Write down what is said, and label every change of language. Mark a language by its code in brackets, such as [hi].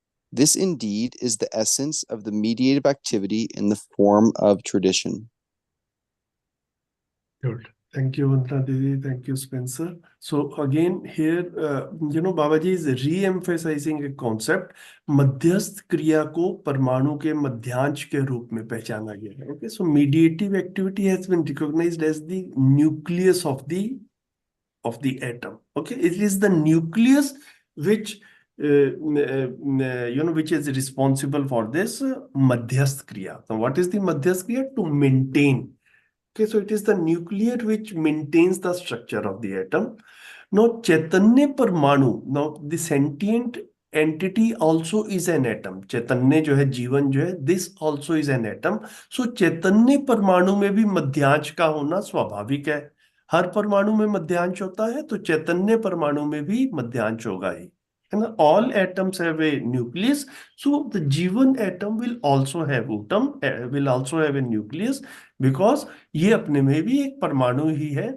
[en] This indeed is the essence of the mediative activity in the form of tradition. Good. Thank you, Vandana Didi. Thank you, Spencer. So again, here, Babaji is re-emphasizing a concept. [hi] मध्यस्थ क्रिया को परमाणु के मध्यांश के रूप में पहचाना गया है. [en] Okay, so mediative activity has been recognized as the nucleus of the atom. Okay, it is the nucleus which which is responsible for this madhyasth kriya. So what is the madhyasth kriya? To maintain. Okay, so it is the nucleus which maintains the structure of the atom. Now, Chaitanya Parmanu, now the sentient entity also is an atom. Chaitanya [hi] जो है, जीवन जो है, [en] this also is an atom. [hi] So चैतन्य परमाणु में भी मध्यांश का होना स्वाभाविक है. हर परमाणु में मध्यांश होता है, तो चैतन्य परमाणु में भी मध्यांश होगा ही. [en] And all atoms have a nucleus, so the Jivan atom will also have a nucleus, because [hi] ये अपने में भी एक परमाणु ही है.